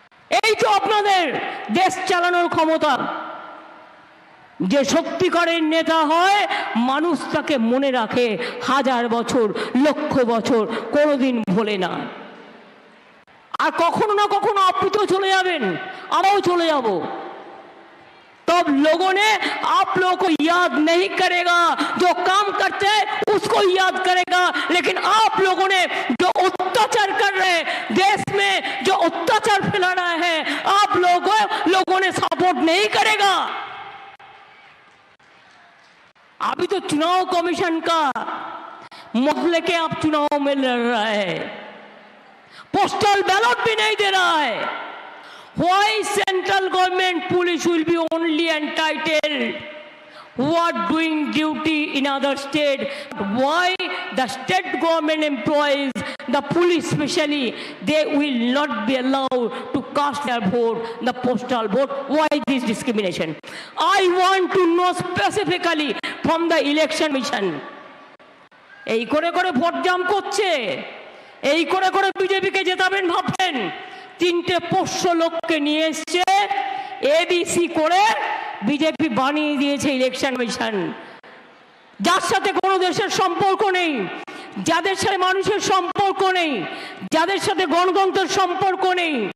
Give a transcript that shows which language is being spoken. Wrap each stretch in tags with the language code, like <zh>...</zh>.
<bn>এই তো আপনাদের দেশ চালানোর ক্ষমতা। যে সত্যিকারের নেতা হয় মানুষ তাকে মনে রাখে হাজার বছর, লক্ষ বছর, কোনোদিন ভোলে না। আর কখনো না কখনো আপনি তো চলে যাবেন, আমরাও চলে যাব।</bn> <hi>तब लोगों ने आप लोगों को याद नहीं करेगा, जो काम करते हैं उसको याद करेगा, लेकिन आप लोगों ने जो अत्याचार कर रहे हैं देश में, जो अत्याचार फैला रहा है, आप लोगों ने सपोर्ट नहीं करेगा। अभी तो चुनाव कमीशन का मसले के आप चुनाव में लड़ रहा है, पोस्टल बैलेट भी नहीं दे रहा है।</hi> <en>Why central government police will be only entitled who are doing duty in other state? Why the state government employees, the police especially, they will not be allowed to cast their vote, the postal vote? Why this discrimination? I want to know specifically from the election mission.</en> <bn>এই করে করে vote জাম করছে, এই করে করে বিজেপিকে জেতাবেন ভাবছেন। তিনটে পোষ্য লোককে নিয়ে এসছে, এবিসি করে বিজেপি বানিয়ে দিয়েছে ইলেকশন কমিশন। যার সাথে কোনো দেশের সম্পর্ক নেই, যাদের সাথে মানুষের সম্পর্ক নেই, যাদের সাথে গণতন্ত্রের সম্পর্ক নেই।</bn>